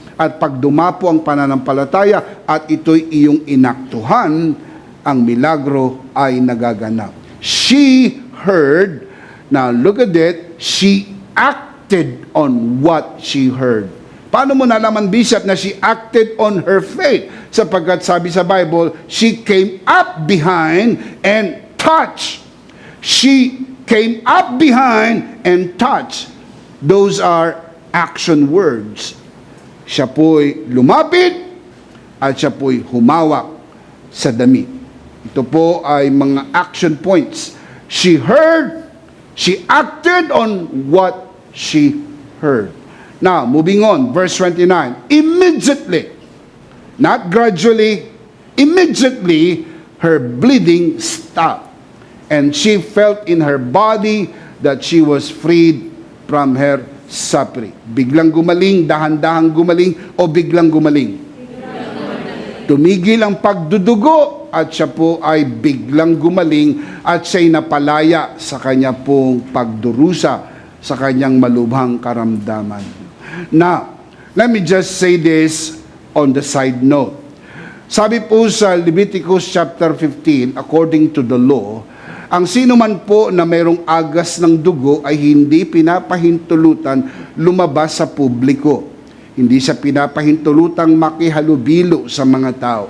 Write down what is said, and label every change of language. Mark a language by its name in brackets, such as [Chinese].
[Filipino] At pag dumapo ang pananampalataya at ito'y iyong inaktuhan, ang milagro ay nagaganap. [English] She heard, now look at it, she acted on what she heard. [Filipino] Paano mo nalaman, [English] Bishop, na she acted on her faith? [Filipino] Sapagkat sabi sa Bible, [English] she came up behind and touched. She came up behind and touched. Those are action words. [Filipino] Siya po'y lumapit at siya po'y humawak sa damit. Ito po ay mga action points. [English] She heard, she acted on what she heard. Now, moving on, verse 29. Immediately, not gradually, immediately, her bleeding stopped. And she felt in her body that she was freed from her suffering. [Filipino] Biglang gumaling, dahan-dahang gumaling, o biglang gumaling? Tumigil ang pagdudugo at siya po ay biglang gumaling at siya'y napalaya sa kanya pong pagdurusa sa kanyang malubhang karamdaman. [English] Now, let me just say this on the side note. [Filipino] Sabi po sa Leviticus chapter 15, [English] according to the law, [Filipino] ang sino man po na mayroong agas ng dugo ay hindi pinapahintulutan lumabas sa publiko. Hindi siya pinapahintulutang makihalubilo sa mga tao.